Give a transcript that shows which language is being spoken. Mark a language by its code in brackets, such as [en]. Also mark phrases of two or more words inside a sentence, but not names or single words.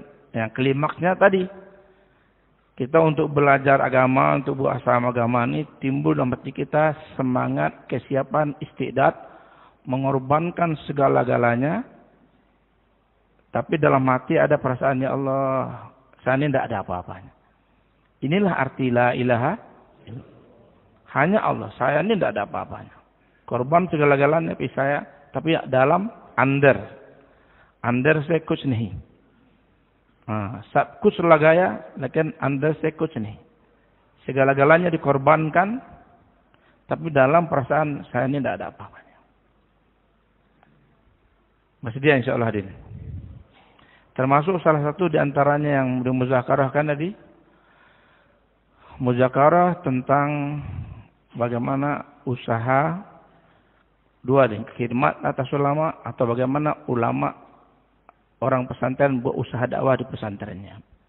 [id] Yang klimaksnya tadi, kita untuk belajar agama, untuk buat agama ini timbul dalam hati kita semangat, kesiapan, istiqdat, mengorbankan segala-galanya, tapi dalam hati ada perasaan, ya Allah, saya ini tidak ada apa-apanya. Inilah arti [ar] لا إله إلا الله. [id] Hanya Allah, saya ini tidak ada apa-apanya. Korban segala-galanya tapi dalam [hi] अंदर से कुछ नहीं. सब कुछ लगाया, लेकिन अंदर से कुछ नहीं. [id] Segala-galanya dikorbankan, tapi dalam perasaan saya ini tidak ada apa-apanya. Masih dia insyaallah hadir. Termasuk salah satu di antaranya yang dimuzakarahkan tadi, muzakarah tentang bagaimana usaha khidmat atas ulama, atau bagaimana ulama orang pesantren buat usaha dakwah di pesantrennya.